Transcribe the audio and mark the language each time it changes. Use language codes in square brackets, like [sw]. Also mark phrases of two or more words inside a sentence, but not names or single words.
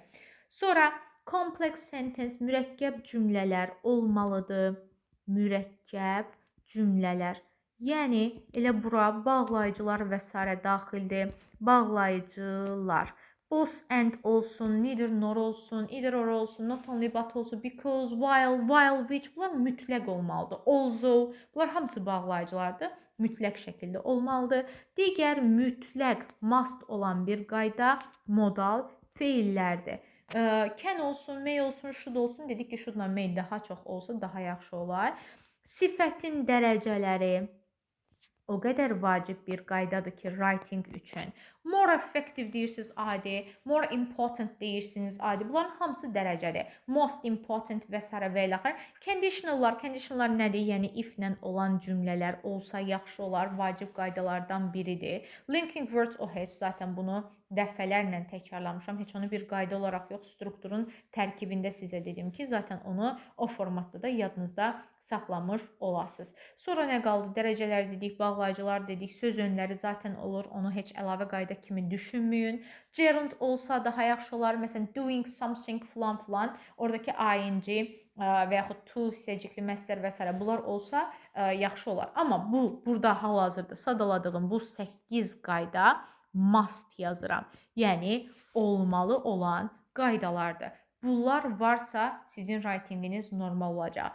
[az] Sonra [en] complex sentence [az] mürəkkəb cümlələr olmalıdır. Mürəkkəb cümlələr. Yəni elə bura bağlayıcılar və s. daxildir. Bağlayıcılar. [en] Both and [az] olsun, [en] neither nor [az] olsun, [en] either or [az] olsun, [en] not only but [az] olsun, [en] because, while, which [az] bunlar mütləq olmalıdır. Also, bunlar hamısı bağlayıcılardır. Mütləq şəkildə olmalıdır. Digər mütləq must olan bir qayda modal feillərdir. Can olsun, may olsun, should olsun. Dedik ki, [en] shouldla may [az] daha çox olsa daha yaxşı olar. Sifətin dərəcələri o qədər vacib bir qaydadır ki, writing üçün. [en] More effective [az] deyirsiniz adi, [en] more important [az] deyirsiniz adi. Bunların hamısı dərəcədir. [en] Most important [az] və s. və ilə axır. Conditionallar nədir? Yəni if-lə olan cümlələr olsa yaxşı olar. Vacib qaydalardan biridir. [en] Linking words [az] o heç zaten bunu dəfələrlə təkrarlamışam. Heç onu bir qayda olaraq yox, strukturun tərkibində sizə dedim ki, zaten onu o formatda da yadınızda saxlamış olasınız. Sonra nə qaldı? Dərəcələr dedik, bağlayıcılar dedik, söz önləri zaten olur. Onu heç əlavə qayda kimi düşünməyin. Gerund olsa daha yaxşı olar. Məsələn, [en] doing something filan. [az] Oradakı ing və yaxud to hissəcikli məsdər və s. bunlar olsa yaxşı olar. Amma burada hal-hazırda sadaladığım bu 8 qayda must yazıram. Yəni olmalı olan qaydalardır. Bunlar varsa sizin writinginiz normal olacaq.